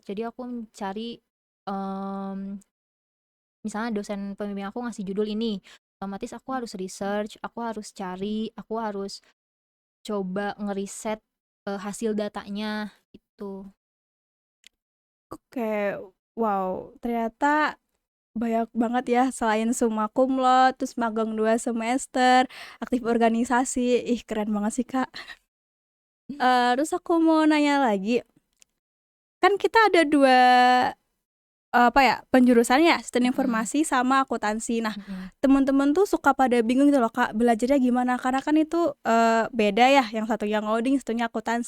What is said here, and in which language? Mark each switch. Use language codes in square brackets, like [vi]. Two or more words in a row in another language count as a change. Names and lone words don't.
[id] Jadi aku mencari misalnya dosen pembimbing aku ngasih judul ini, otomatis aku harus research, aku harus cari, aku harus coba ngeriset hasil datanya itu. oke. Wow, ternyata banyak banget ya selain [la] summa cum laude, [id] terus magang 2 semester, aktif organisasi. Ih, keren banget sih, Kak. Terus aku mau nanya lagi, kan kita ada 2 apa ya, penjurusan ya, sistem Mm-mm, informasi sama akuntansi. Nah, mm-mm, temen-temen tuh suka pada bingung gitu loh, Kak, belajarnya gimana? Karena kan itu, beda ya, yang satunya ngoding, satunya akuntansi.